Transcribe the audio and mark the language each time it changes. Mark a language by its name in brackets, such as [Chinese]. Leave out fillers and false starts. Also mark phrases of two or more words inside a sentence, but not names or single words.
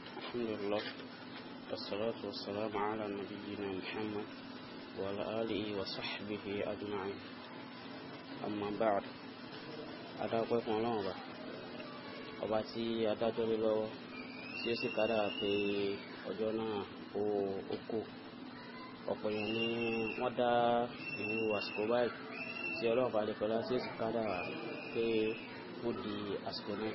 [Arabic] الحمد لله والصلاة والسلام على نبينا محمد وعلى آله وصحبه أجمعين. أما بعد أدعوكم الله [Yoruba] ọba tí adájọ́ lé lọ́wọ́ tí ó sì kádà pé ọjọ́ náà ó kù. Ọ̀pọ̀ èèyàn ni wọ́n dá ìlú àsìkò báyìí tí ọlọ́run bá lè kọ́lá tí ó sì kádà pé ó di àsìkò náà.